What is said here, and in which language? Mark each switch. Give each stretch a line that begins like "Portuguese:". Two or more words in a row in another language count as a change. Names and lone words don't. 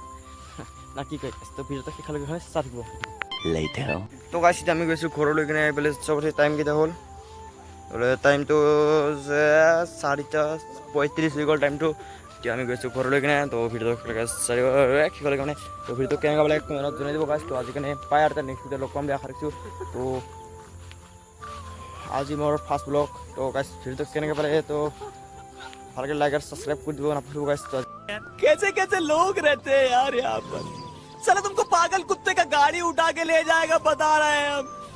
Assamese: ক'ব নোৱাৰোঁ না কি কয় তো ভিডিঅ'টো শেষলৈকে হয় চাই থাকিব তো গাইছ এতিয়া আমি গৈছোঁ ঘৰলৈ কিনে এইফালে চবতে টাইম কেইটা হ'ল টাইমটো যে 4:35 হৈ গ'ল টাইমটো এতিয়া আমি গৈছোঁ ঘৰলৈ কিনে তো ভিডিঅ'টো শেষলৈকে মানে তো ভিডিঅ'টো কেনেকুৱা লাগে কমেণ্টত জনাই দিব গাইছ তো আজি কাৰণে পাই আৰু
English: next video'
Assamese: লগ পাম বুলি আশা ৰাখিছোঁ তো আজি মোৰ
English: first vlog
Assamese: তো গাইছ ভিডিঅ'টো কেনেকৈ পালে তো ভালকৈ লাইক আৰু ছাবস্ক্ৰাইব কৰি দিব নাপাহৰিব গাইছ তো
Hindi: कैसे कैसे लोग रहते हैं यार यहाँ पर साला तुमको पागल कुत्ते का गाड़ी उठा के ले जाएगा बता रहे हैं हम